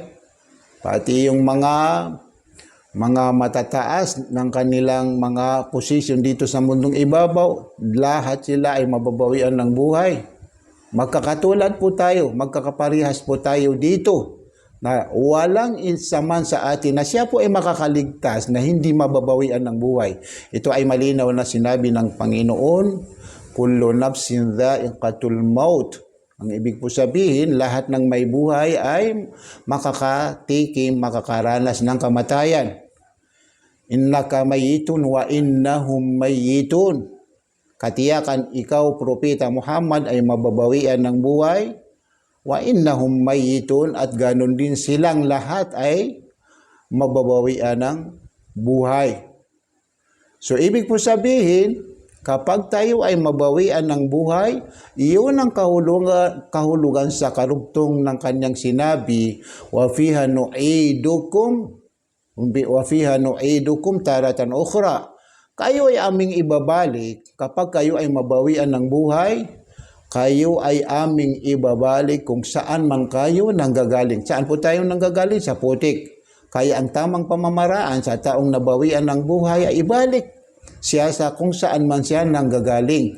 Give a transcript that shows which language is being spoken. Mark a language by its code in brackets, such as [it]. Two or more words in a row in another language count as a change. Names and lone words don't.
[tl] Pati yung mga matataas ng kanilang mga posisyon dito sa mundong ibabaw, lahat sila ay mababawian ng buhay. Magkakatulad po tayo, magkakaparehas po tayo dito na walang isa man sa atin na siya po ay makakaligtas na hindi mababawian ng buhay. Ito ay malinaw na sinabi ng Panginoon, [ar] كل نفس ذائقة الموت. [tl] Ang ibig po sabihin, lahat ng may buhay ay makakatikim, makakaranas ng kamatayan. [ar] إنك ميت وإنهم ميتون. [tl] Katiyakan ikaw, Propeta Muhammad, ay mababawian ng buhay. [ar] وإنهم ميتون, [tl] at ganon din silang lahat ay mababawian ng buhay. So ibig po sabihin, kapag tayo ay mabawian ng buhay, iyon ang kahulugan sa karugtong ng kanyang sinabi, [ar] وفيها نعيدكم وفيها نعيدكم تارة أخرى. [tl] Kayo ay aming ibabalik kapag kayo ay mabawian ng buhay. Kayo ay aming ibabalik kung saan man kayo nanggagaling. Saan po tayo nanggagaling? Sa putik. Kaya ang tamang pamamaraan sa taong nabawian ng buhay ay ibalik siya sa kung saan man siya nanggagaling.